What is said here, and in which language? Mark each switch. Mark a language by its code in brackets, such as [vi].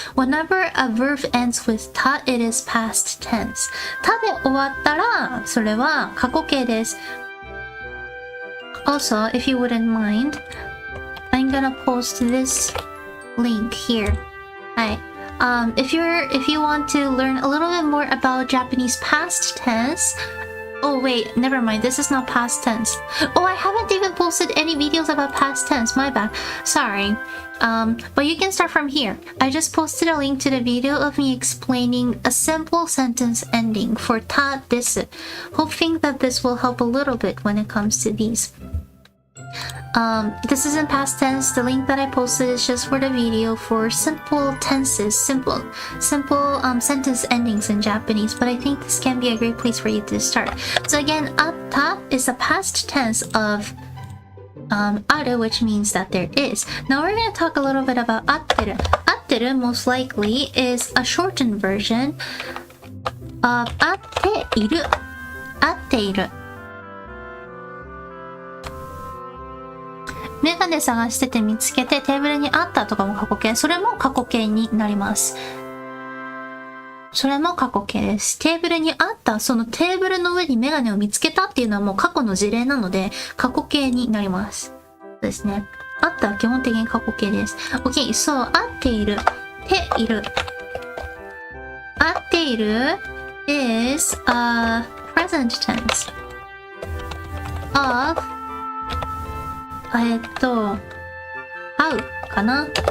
[en] Whenever a verb ends with ta, it is past tense. [ja] たで終わったらそれは過去形です。 [en] Also, if you wouldn't mind, I'm gonna post this link here. Hi. If you want to learn a little bit more about Japanese past tense. Oh wait, never mind. This is not past tense. Oh, I haven't even posted any videos about past tense. My bad. Sorry. But you can start from here. I just posted a link to the video of me explaining a simple sentence ending for ta desu, hoping that this will help a little bit when it comes to these. This isn't past tense. The link that I posted is just for the video for simple tenses, simple sentence endings in Japanese, but I think this can be a great place for you to start. So again, atta is the past tense of aru, which means that there is. Now we're going to talk a little bit about atteru. Atteru most likely is a shortened version of atteiru. Atteiru. [ja] メガネ探してて見つけてテーブルにあったとかも過去形。それも過去形になります。それも過去形です。テーブルにあった、そのテーブルの上にメガネを見つけたっていうのはもう過去の事例なので過去形になります。そうですね。あったは基本的に過去形です。 OK、そう、合っている。ている。 [en] 合っている is a present tense of 合うかな。